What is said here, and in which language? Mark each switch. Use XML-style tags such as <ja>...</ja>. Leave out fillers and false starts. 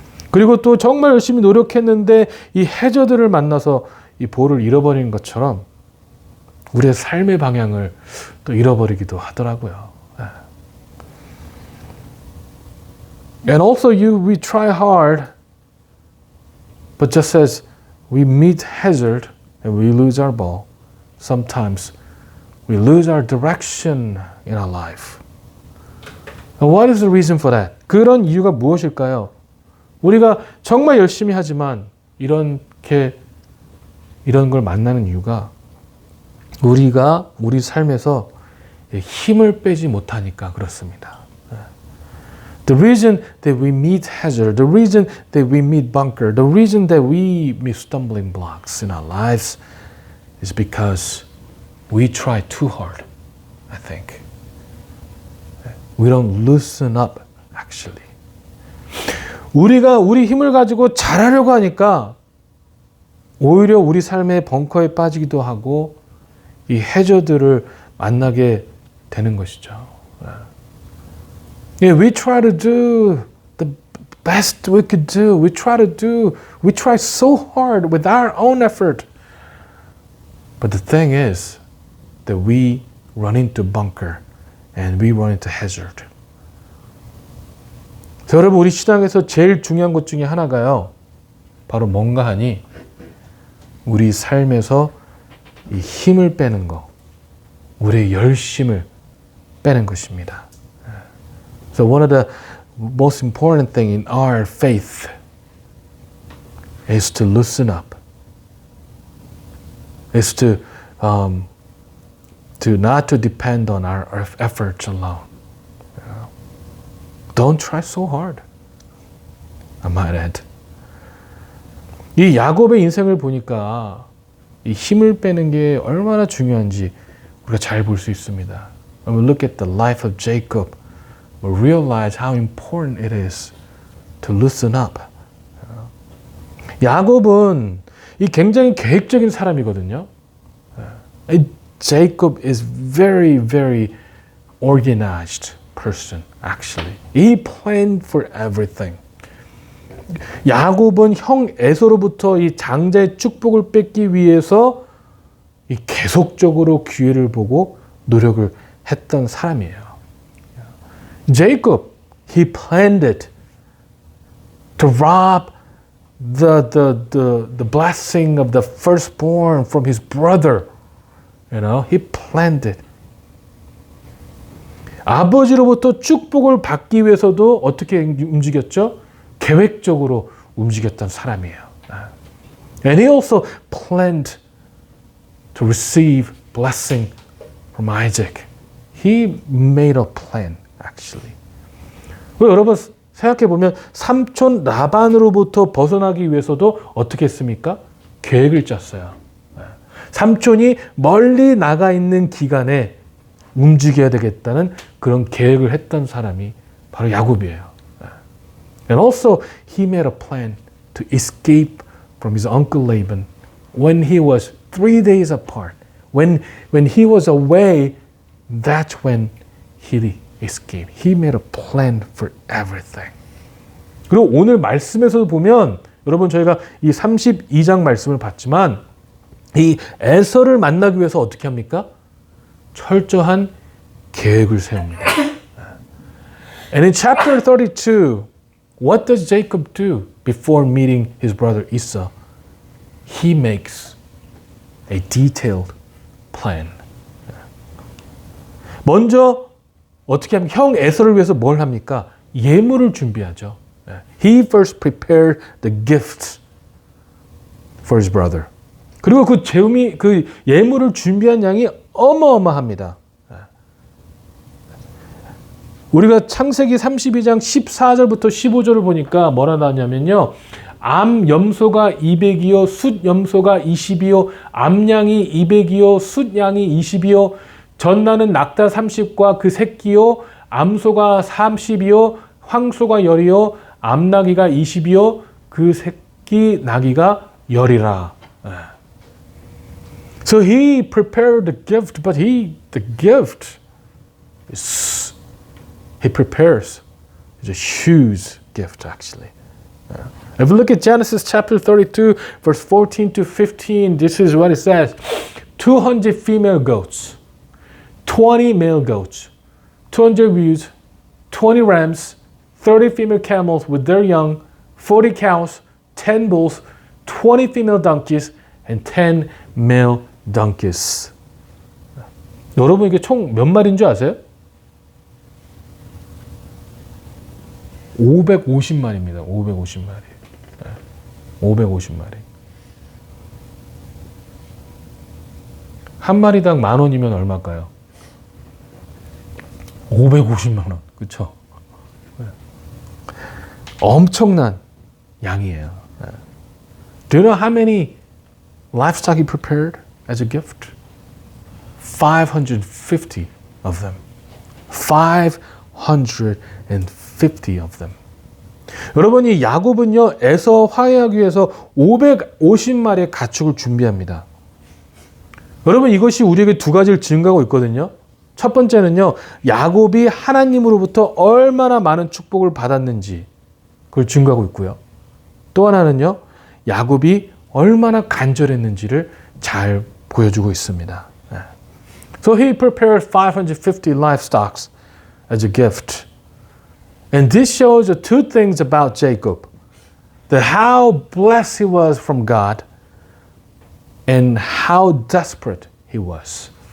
<ko>그리고 또 정말 열심히 노력했는데 이 해저들을 만나서 이 볼을 잃어버리는 것처럼 우리의 삶의 방향을 또 잃어버리기도 하더라고요.</ko> <en>And also we try hard, but just as we meet hazard and we lose our ball, sometimes we lose our direction in our life. And what is the reason for that?</en> <ko>그런 이유가 무엇일까요? 우리가 정말 열심히 하지만 이런 걸 만나는 이유가 우리가 우리 삶에서 힘을 빼지 못하니까 그렇습니다.</ko> <en>The reason that we meet hazard, the reason that we meet bunker, the reason that we meet stumbling blocks in our lives is because we try too hard, I think. We don't loosen up, actually.</en> <ko>우리가 우리 힘을 가지고 잘하려고 하니까 오히려 우리 삶의 벙커에 빠지기도 하고 이 해저들을 만나게 되는 것이죠.</ko> <en>We try to do the best we could do. We try so hard with our own effort. But the thing is that we run into bunker and we run into hazard.</en> <ko>자, 여러분, 우리 신앙에서 제일 중요한 것 중에 하나가요. 바로 뭔가 하니 우리 삶에서 이 힘을 빼는 거, 우리의 열심을 빼는 것입니다.</ko> <en>So one of the most important thing in our faith is to loosen up. Is to not to depend on our efforts alone. Don't try so hard. I might add.</en> <ko>이 야곱의 인생을 보니까 이 힘을 빼는 게 얼마나 중요한지 우리가 잘 볼 수 있습니다.</ko> <en>When we look at the life of Jacob, we realize how important it is to loosen up.</en> <ko>야곱은 이 굉장히 계획적인 사람이거든요.</ko> <en>Jacob is very, very organized person, actually. He planned for everything.</en> <ko>야곱은 형 에서로부터 이 장자의 축복을 뺏기 위해서 이 계속적으로 기회를 보고 노력을 했던 사람이에요.</ko> <en>Jacob, he planned it to rob the blessing of the firstborn from his brother. You know, he planned it.</en> <ko>아버지로부터 축복을 받기 위해서도 어떻게 움직였죠? 계획적으로 움직였던 사람이에요.</ko> <en>And he also planned to receive blessing from Isaac. He made a plan, actually.</en> <ko>여러분 생각해 보면 삼촌 라반으로부터 벗어나기 위해서도 어떻게 했습니까? 계획을 짰어요. 삼촌이 멀리 나가 있는 기간에 움직여야 되겠다는 그런 계획을 했던 사람이 바로 야곱이에요.</ko> <en>And also he made a plan to escape from his uncle Laban when he was 3 days apart. When he was away, that's when he escaped. He made a plan for everything.</en> <ko>그리고 오늘 말씀에서도 보면 여러분 저희가 이 32장 말씀을 봤지만 이 에서를 만나기 위해서 어떻게 합니까? 철저한 계획을 세웁니다.</ko> <en>And in chapter 32, what does Jacob do before meeting his brother Esau? He makes a detailed plan.</en> <ko>먼저 어떻게 하면 형 에서를 위해서 뭘 합니까? 예물을 준비하죠.</ko> <en>He first prepared the gifts for his brother.</en> <ko>그리고 그 예물을 준비한 양이 어마어마합니다. 우리가 창세기 32장 14절부터 15절을 보니까 뭐라 나왔냐면요. 암 염소가 200이요, 숫 염소가 20이요, 암양이 200이요, 숫 양이 20이요, 전나는 낙타 30과 그 새끼요, 암소가 30이요, 황소가 10이요, 암나귀가 20이요, 그 새끼 나귀가 10이라.</ko> <en>So he prepared the gift, but the gift is, he prepares, it's a huge gift actually. If you look at Genesis chapter 32, verse 14 to 15, this is what it says. 200 female goats, 20 male goats, 200 ewes, 20 rams, 30 female camels with their young, 40 cows, 10 bulls, 20 female donkeys, and 10 male donkeys.</en> <ko>여러분 이게 총 몇 마리인 줄 아세요? 550마리입니다. 550마리. 550마리. 한 마리당 10,000원이면 얼마일까요? 550만 원. 그렇죠? 엄청난 양이에요.</ko> <en>Do you know how many livestock he prepared as a gift? 550 of them. 550 of them.</en> <ko>여러분, 이 야곱은요, 에서 화해하기 위해서 550마리의 가축을 준비합니다. 여러분, 이것이 우리에게 두 가지를 증가하고 있거든요. 첫 번째는요, 야곱이 하나님으로부터 얼마나 많은 축복을 받았는지 그걸 증거하고 있고요. 또 하나는요, 야곱이 얼마나 간절했는지를 잘 보여주고 있습니다.</ko> <en>So he prepared 550 livestock as a gift. And this shows the two things about Jacob. That how blessed he was from God and how desperate he was.</en>